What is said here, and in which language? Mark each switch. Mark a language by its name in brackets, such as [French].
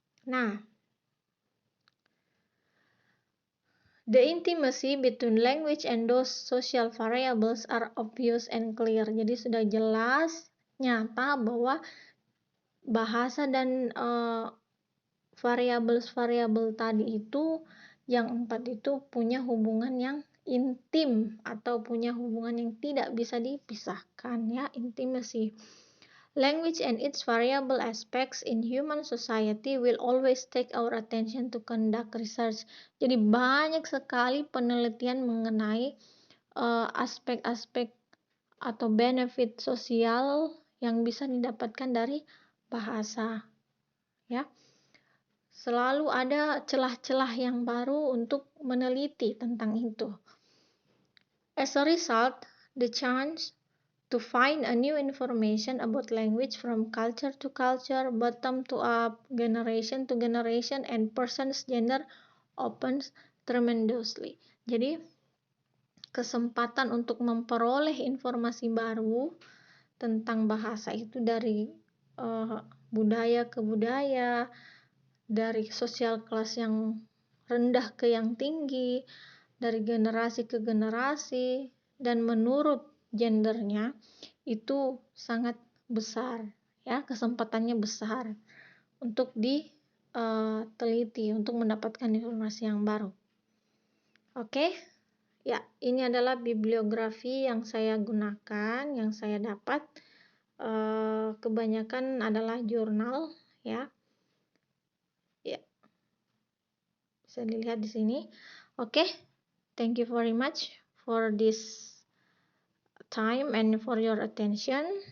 [English] Nah, the intimacy between language and those social variables are obvious and clear. [Indonesian] Jadi sudah jelas nyata bahwa bahasa dan variabel-variabel tadi itu, yang 4 itu punya hubungan yang intim atau punya hubungan yang tidak bisa dipisahkan, ya, intimacy. [English] Language and its variable aspects in human society will always take our attention to conduct research. [Indonesian] Jadi banyak sekali penelitian mengenai aspek-aspek atau benefit sosial yang bisa didapatkan dari bahasa, ya. Selalu ada celah-celah yang baru untuk meneliti tentang itu. [English] As a result, the chance to find a new information about language from culture to culture, bottom to up, generation to generation, and person's gender opens tremendously. [Indonesian] Jadi, kesempatan untuk memperoleh informasi baru tentang bahasa itu dari budaya ke budaya, dari sosial kelas yang rendah ke yang tinggi, dari generasi ke generasi, dan menurut gendernya itu sangat besar, ya, kesempatannya besar untuk diteliti, untuk mendapatkan informasi yang baru. Oke, ya, ini adalah bibliografi yang saya gunakan, yang saya dapat. Kebanyakan adalah jurnal, ya. Ya, bisa dilihat di sini. [English] Oke, thank you very much for this time and for your attention.